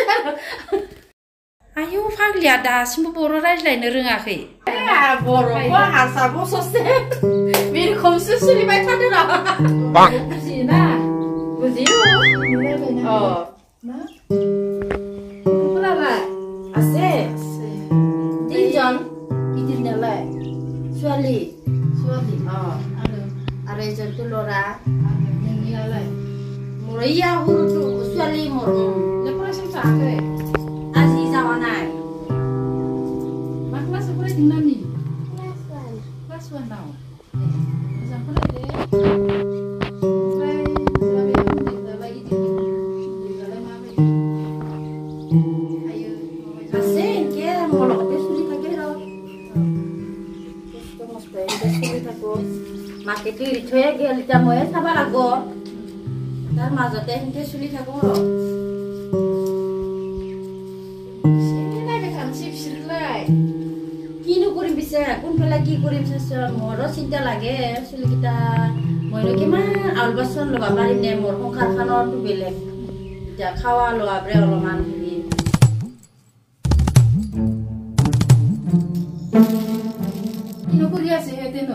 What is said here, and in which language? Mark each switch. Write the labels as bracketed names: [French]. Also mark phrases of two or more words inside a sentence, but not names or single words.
[Bodo] आयौ फाग्लिया दासिमबो बर' रायज्लायनो रोङाखै बर'बो हारसाबो ससे बिरखौसो सोलिबाय थादों र' बुजियोना बुजियो गथ'फोरालाय [Assamese] আছে তিনজন [Bodo] गिदिरनालाय [Assamese] ছোৱালী ছোৱালী আৰু এজনটো ল'ৰা [Bodo] नोंनियालाय [Assamese] মোৰ ইয়া সৰুটো ছোৱালী মোৰ फरायसालियाव थाङाखै আজি যোৱা নাই [Bodo] मा क्लासाव फरायदों नानि Class 1. क्लास 1 आव मोजां फरायदे ओमफ्राय जाबाय गिदिरलाय गिदिरलाय माबायदि आयो [Assamese] আছে এনকে মোৰ লগতে চলি থাকে ৰ কষ্ট মষ্ট এনকে চলি থাকো মাকে এৰি থৈ গেল এতিয়া ময়ে চাব লাগিব তাৰ মাজতে এনকে চলি থাকো ৰ [Bodo] नायबाय थानोसै बिसोरखौलाय [Assamese] কিনো কৰিম পিছে কোনফালে কি কৰিম চাচোন মোৰো চিন্তা লাগে চলিকেইটা মইনো কিমান আউল বাচন ল'ব পাৰিম নে মোৰ সংসাৰখনৰতো বেলেগ এতিয়া খাৱা লোৱাবোৰে অলপমান হেৰি কিনো কৰি আছে সিহঁতেনো